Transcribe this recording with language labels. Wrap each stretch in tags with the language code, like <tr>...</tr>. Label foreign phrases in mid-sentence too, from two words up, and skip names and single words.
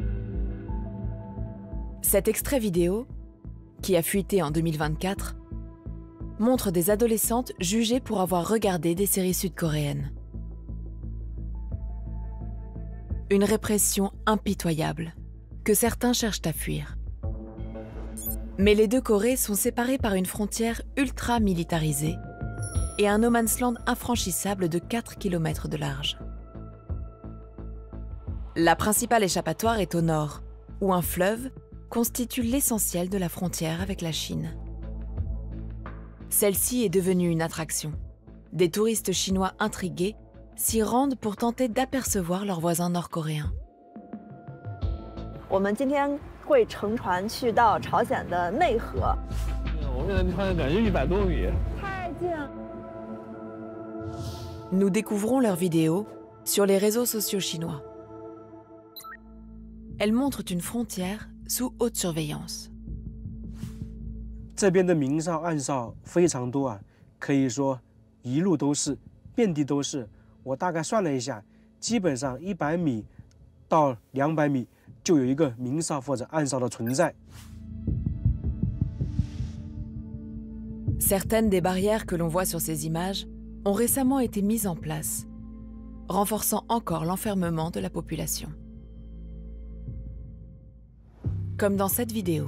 <fr>Cet extrait vidéo, qui a fuité en 2024, montre des adolescentes jugées pour avoir regardé des séries sud-coréennes. Une répression impitoyable, que certains cherchent à fuir. Mais les deux Corées sont séparées par une frontière ultra-militarisée et un no man's land infranchissable de 4 km de large. La principale échappatoire est au nord, où un fleuve constitue l'essentiel de la frontière avec la Chine. Celle-ci est devenue une attraction. Des touristes chinois intrigués s'y rendent pour tenter d'apercevoir leurs voisins nord-coréens.</fr> <zh>我们今天会乘船去到朝鲜的内河。我们现在穿感觉100多米。太近了。</zh> <fr>Nous découvrons leurs vidéos sur les réseaux sociaux chinois. Elles montrent une frontière sous haute surveillance.</fr> <zh>这边的明哨暗哨非常多啊，可以说一路都是，遍地都是。我大概算了一下，基本上100米到200米就有一个明哨或者暗哨的存在。</zh> <fr>Certaines des barrières que l'on voit sur ces images ont récemment été mises en place, renforçant encore l'enfermement de la population. Comme dans cette vidéo.</fr>